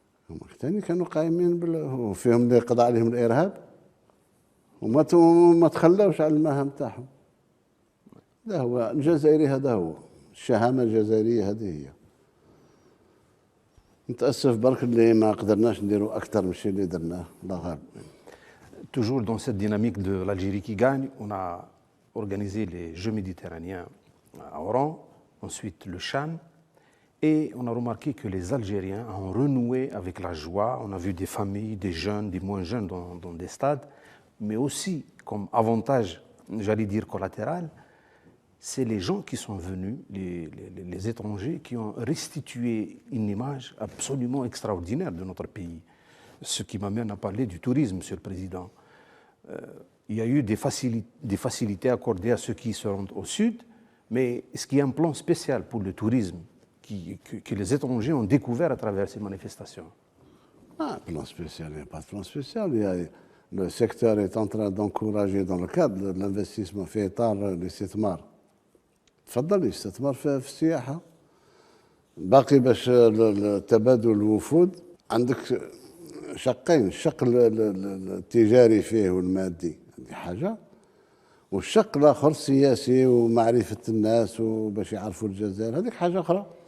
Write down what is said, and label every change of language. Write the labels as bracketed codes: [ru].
[ar] هما ثاني كانوا قايمين وفيهم اللي قضى عليهم الإرهاب وما تخلاوش على المهام تاعهم. هذا هو الجزائري، هذا هو الشهامة الجزائرية، هذه هي. نتأسف برك اللي ما قدرناش نديروا أكثر من الشيء اللي درناه، الله غالب. [fr] Toujours dans cette dynamique de l'Algérie qui gagne, on a organisé les Jeux méditerranéens à Oran, ensuite le Chan, et on a remarqué que les Algériens ont renoué avec la joie. On a vu des familles, des jeunes, des moins jeunes dans des stades, mais aussi comme avantage, j'allais dire collatéral, c'est les gens qui sont venus, les étrangers, qui ont restitué une image absolument extraordinaire de notre pays. Ce qui m'amène à parler du tourisme, Monsieur le Président. il y a eu des facilités accordées à ceux qui se rendent au sud, mais est-ce qu'il y a un plan spécial pour le tourisme que les étrangers ont découvert à travers ces manifestations? Ah, plan spécial, il n'y a pas de plan spécial. Le secteur est en train d'encourager dans le cadre de l'investissement [ar] في إطار الاستثمار. تفضل الاستثمار في السياحة. باقي باش تبادل الوفود عندك شقين، الشق التجاري فيه والمادي هذه حاجة، والشق الآخر السياسي ومعرفة الناس وباش يعرفوا الجزائر هذيك حاجة أخرى.